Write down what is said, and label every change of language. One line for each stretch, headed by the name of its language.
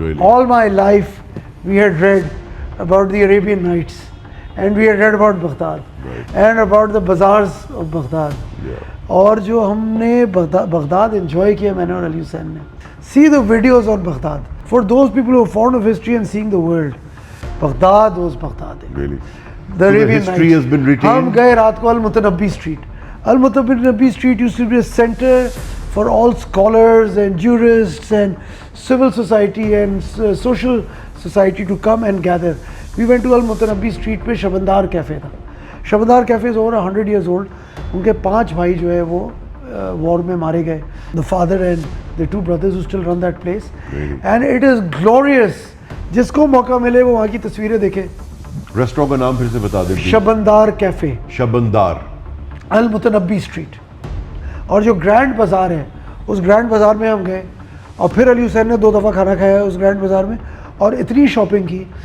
English: All my life we had read about the Arabian nights, and we had read about Baghdad and about the bazaars of Baghdad.
Urdu: اور جو ہم نے Baghdad enjoy کیا میں نے اور علی حسین نے.
English: See the videos on Baghdad for those people who fond of history and seeing the world. Baghdad was Baghdad. The Arabian Nights.
Urdu: ہم گئے رات کو المتنبی street.
English: Al Mutanabbi street used to be a center for all scholars and jurists and civil society and social society to come and gather. We went to Al Mutanabbi street
Urdu: پہ شبندار cafe تھا.
English: Shabandar cafe is over 100 years old.
Urdu: ان کے 5 بھائی جو ہے وہ وار میں مارے گئے.
English: The father and the 2 brothers who still run that place. And it is glorious.
Urdu: جس کو موقع ملے وہ وہاں کی تصویریں دیکھے. ریسٹورینٹ کا نام پھر سے بتا دیں. شبندار کیفے, شبندار, المتنبی اسٹریٹ. اور جو گرینڈ بازار ہے, اس گرینڈ بازار میں ہم گئے, اور پھر علی حسین نے 2 دفعہ کھانا کھایا اس گرینڈ بازار میں, اور اتنی شاپنگ کی.